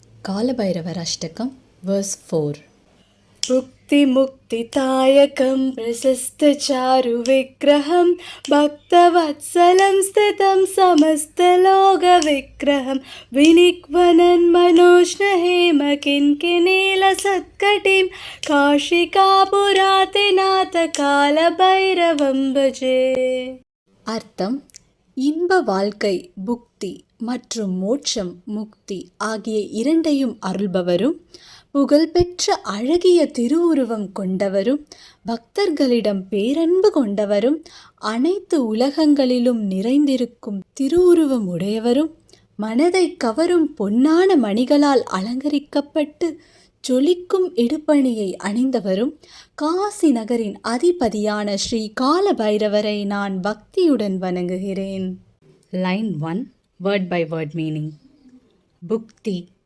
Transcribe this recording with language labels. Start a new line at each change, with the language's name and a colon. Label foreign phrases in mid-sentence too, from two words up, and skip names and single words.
Tamil: காலபைரவர் அஷ்டகம் verse 4.
Sanskrit: मुक्तिमुक्तिदायकं प्रशस्तचारुविग्रहं भक्तवत्सलं स्थितं समस्तलोकविग्रहं विनिक्वनं मनोष्णहेमकिङ्किनीलसत्कटिं काशिकापुरातिनाथकालभैरवं भजे.
Tamil: அர்த்தம்: இன்ப வாழ்க்கை புக்தி மற்றும் மோட்சம் முக்தி ஆகிய இரண்டையும் அருள்பவரும், புகழ்பெற்ற அழகிய திருவுருவம் கொண்டவரும், பக்தர்களிடம் பேரன்பு கொண்டவரும், அனைத்து உலகங்களிலும் நிறைந்திருக்கும் திருவுருவம் உடையவரும், மனதை கவரும் பொன்னான மணிகளால் அலங்கரிக்கப்பட்டு ஜொலிக்கும் இடுப்பணியை அணிந்தவரும், காசி நகரின் அதிபதியான ஸ்ரீ காலபைரவரை நான் பக்தியுடன் வணங்குகிறேன்.
English: Line 1 word by word meaning. Bhukti